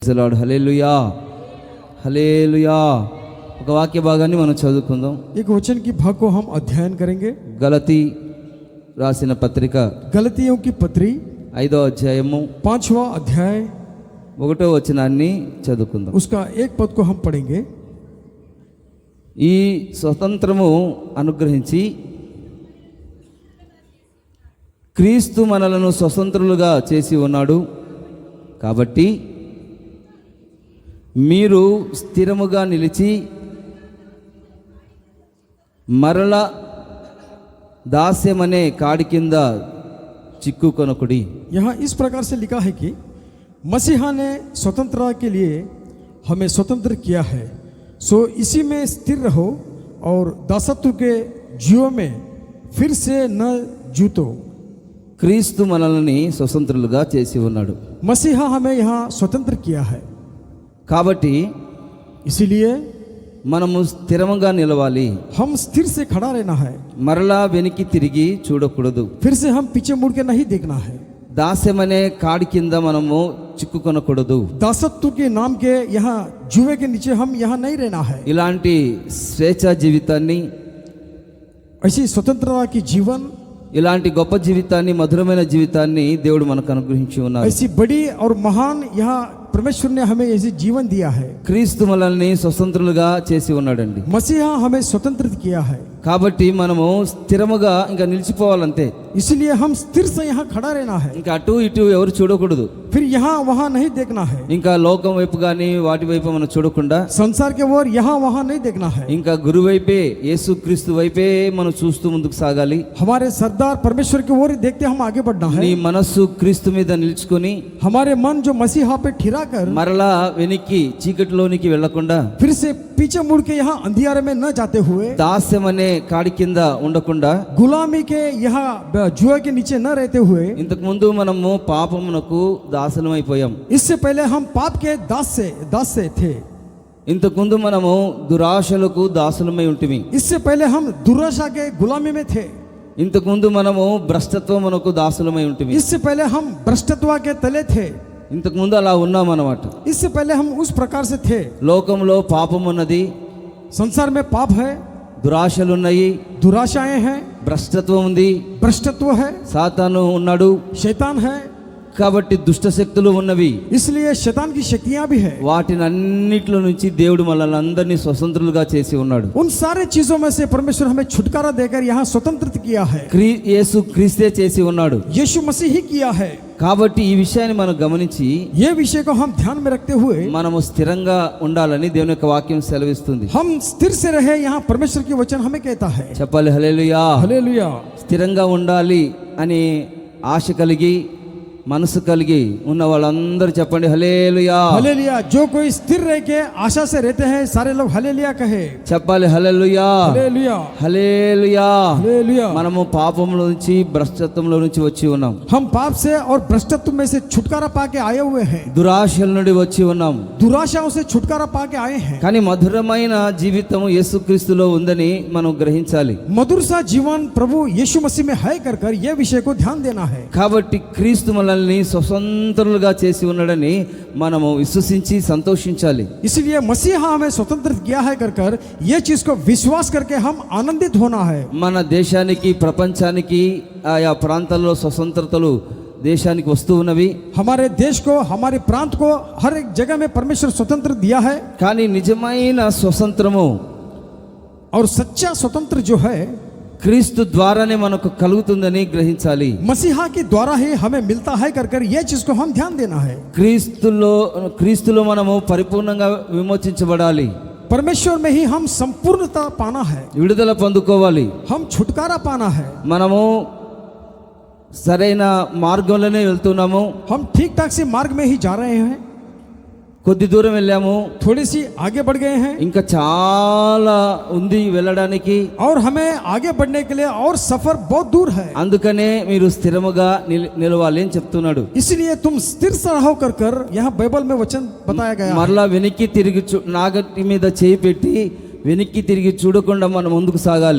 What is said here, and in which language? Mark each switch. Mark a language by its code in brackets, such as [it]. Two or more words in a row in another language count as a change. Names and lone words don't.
[te] హల్లెలూయా హల్లెలూయా. ఒక వాక్య భాగాన్ని మనం చదువుకుందాం. [hi] एक वचन की भाग को हम अध्ययन करेंगे. [te] గలతీ రాసిన పత్రిక [hi] गलतियों की पत्री [te] 5వ అధ్యాయము [hi] 5वां अध्याय [te] 1వ వచనాన్ని చదువుకుందాం. [hi] उसका एक पद को हम पढ़ेंगे. [te] ఈ స్వతంత్రము అనుగ్రహించి క్రీస్తు మనలను స్వతంత్రులుగా చేసి ఉన్నాడు కాబట్టి మీరు స్థిరముగా నిలిచి మరల దాస్యమనే కాడి కింద చిక్కుకొనకుడి. [hi] यहाँ इस प्रकार से लिखा है कि मसीहा ने स्वतंत्रता के लिए हमें स्वतंत्र किया है, सो इसी में स्थिर रहो और दासत्व के जीवों में फिर से न जूतो. [te] క్రీస్తు మనల్ని స్వతంత్రులుగా చేసి ఉన్నాడు. [hi] मसीहा हमें यहाँ स्वतंत्र किया है, [te] కాబట్టి [hi] इसीलिए [te] మనము స్థిరముగా నిలవాలి. [hi] हम स्थिर से खड़ा रहना है, [te] మరలా వెనక్కి తిరిగి చూడకూడదు. [hi] फिर से हम पीछे मुड़ के नहीं देखना है. [te] దాస్యమనే కాడి కింద మనము చిక్కుకొనకూడదు. [hi] दासत्व के नाम के यहाँ जुए के नीचे हम यहाँ नहीं रहना है. [te] ఇలాంటి స్వేచ్ఛ జీవితాన్ని, [hi] ऐसी स्वतंत्रता की जीवन, [te] ఇలాంటి గొప్ప జీవితాన్ని, మధురమైన జీవితాన్ని దేవుడు మనకు అనుగ్రహించి ఉన్నారు. [hi] ऐसी बड़ी और महान यहाँ परमेश्वर ने हमें ऐसी जीवन दिया है. [te] క్రీస్తు మనల్ని స్వతంత్రులుగా చేసి ఉన్నాడండి. [hi] मसीहा हमें स्वतंत्र किया है, [te] కాబట్టి మనము స్థిరముగా ఇంకా నిలిచిపోవాలంతే. [hi] इसलिए हम स्थिर से यहाँ खड़ा रहना है. [te] ఇంకా అటు ఇటు ఎవరు చూడకూడదు. [hi] फिर यहाँ वहाँ नहीं देखना है. [te] ఇంకా లోకం వైపు కానీ వాటి వైపు మనం చూడకుండా [hi] संसार के ओर यहाँ वहाँ नहीं देखना है. [te] ఇంకా గురు వైపే, యేసుక్రీస్తు వైపే మనం చూస్తూ ముందుకు సాగాలి. [hi] हमारे सरदार परमेश्वर की ओर देखते हम आगे बढ़ना है. [te] నీ మనస్సు క్రీస్తు మీద నిలుచుకొని [hi] हमारे मन जो मसीहा पे ठिरा कर [te] మరలా వెనక్కి చీకటిలోనికి వెళ్లకుండా, [hi] फिर से पीछे मुड़ के यहाँ अंधियारे में न जाते हुए, [te] దాస్యం అనే కాడి కింద ఉండకుండా, [hi] गुलामी के यहाँ जुए के नीचे न रहते हुए, [te] ఇంతకు ముందు మనము పాపమునకు దాసులమైపోయాం. [hi] इससे पहले हम पाप के दास से थे. [te] ఇంతకు ముందు మనము దురాశలకు దాసులమై ఉంటిమి. [hi] इससे पहले हम दुराशा के गुलामी में थे. [te] ఇంతకు ముందు మనము భ్రష్టత్వమునకు దాసులమై ఉంటిమి. [hi] इससे पहले हम भ्रष्टत्व के तले थे. [te] ఇంతకు ముందు అలా ఉన్నాం అన్నమాట. [hi] इससे पहले हम उस प्रकार से थे. [te] లోకంలో పాపం ఉన్నది, [hi] संसार में पाप है, [te] దురాశలు ఉన్నాయి, [hi] दुराशाएं हैं, [te] భ్రష్టత్వం ఉంది, [hi] भ्रष्टत्व है, [te] సాతాను ఉన్నాడు. [hi] शैतान है. [te] కాబట్టి దుష్ట శక్తులు ఉన్నవి. [hi] इसलिए शैतान की शक्तियां भी है. [te] వాటిని అన్నిట్లో నుంచి దేవుడు మనల్ని అందరినీ స్వతంత్రులుగా చేసి ఉన్నాడు. [hi] उन सारे चीजों में से परमेश्वर हमें छुटकारा देकर यहाँ स्वतंत्र किया है. [te] యేసు క్రీస్తే చేసి ఉన్నాడు. [hi] यीशु मसीह ही किया है. [te] కాబట్టి ఈ విషయాన్ని మనం గమనించి [hi] ये विषय को हम ध्यान में रखते हुए [te] మనము స్థిరంగా ఉండాలని దేవుని యొక్క వాక్యం సెలవిస్తుంది. [hi] हम स्थिर से रहे, यहाँ परमेश्वर की वचन हमें कहता है. [te] చెప్పాలి హల్లెలూయా. [hi] हालेलुया. [te] స్థిరంగా ఉండాలి అని ఆశ కలిగి, మనసు కలిగి ఉన్న వాళ్ళందరూ చెప్పండి హల్లెలూయా. [hi] हालेलुया. जो कोई स्थिर रह के आशा से रहते हैं, सारे लोग हालेलुया कहे. [te] చెప్పాలి హల్లెలూయా. [hi] हालेलुया. [te] హల్లెలూయా. [hi] हालेलुया. [te] మనము పాపంలో నుంచి, భ్రష్టత్వంలో నుంచి వచ్చి ఉన్నాం. [hi] हम पाप से और भ्रष्टत्व में से छुटकारा पाके आए हुए हैं. [te] దురాశల నుండి వచ్చి ఉన్నాం. [hi] दुराशाओं से छुटकारा पाके आए हैं. [te] కానీ మధురమైన జీవితం యేసుక్రీస్తులో ఉందని మనం గ్రహించాలి. [hi] मधुर सा जीवन प्रभु यीशु मसीह में है कर ये विषय को ध्यान देना है. [te] కాబట్టి క్రీస్తు మనల్ని స్వతంత్రులుగా చేసి ఉన్నాడని మనము విశ్వసించి సంతోషించాలి. [hi] इसलिए मसीहा हमें स्वतंत्र किया है कर ये चीज को विश्वास करके हम आनंदित होना है. [te] మన దేశానికి, ప్రపంచానికి, ఆయా ప్రాంతాల్లో స్వతంత్రతలు దేశానికి వస్తూ ఉన్నవి. [hi] हमारे देश को, हमारे प्रांत को हर एक जगह में परमेश्वर स्वतंत्र दिया है. [te] కానీ నిజమైన స్వతంత్రము [hi] और सच्चा स्वतंत्र जो है [te] క్రీస్తు ద్వారానే మనకు కలుగుతుందని గ్రహించాలి. [hi] मसीहा के द्वारा ही हमें मिलता है कर ये चीज को हम ध्यान देना है. [te] క్రీస్తులో మనము పరిపూర్ణంగా విమోచించబడాలి. [hi] परमेश्वर में ही हम संपूर्णता पाना है. [te] విడుదల పొందుకోవాలి. [hi] हम छुटकारा पाना है. [te] మనము సరైన మార్గంలోనే వెళ్తున్నాము. [hi] हम ठीक ठाक से मार्ग में ही जा रहे हैं. [te] కొద్ది దూరం వెళ్ళాము, [hi] थोड़ी सी आगे बढ़ गए हैं, [te] ఇంకా చాలా ఉంది వెళ్ళడానికి. [hi] और हमें आगे बढ़ने के लिए और सफर बहुत दूर है. [te] అందుకనే మీరు స్థిరముగా నిలవాలి అని చెప్తున్నాడు. [hi] इसलिए तुम स्थिर सा रहो कर यहाँ बाइबल में वचन बताया गया. [te] మరలా వెనక్కి తిరిగి నాగటి మీద చేయి పెట్టి వెనక్కి తిరిగి చూడకుండా మనం ముందుకు సాగాలి.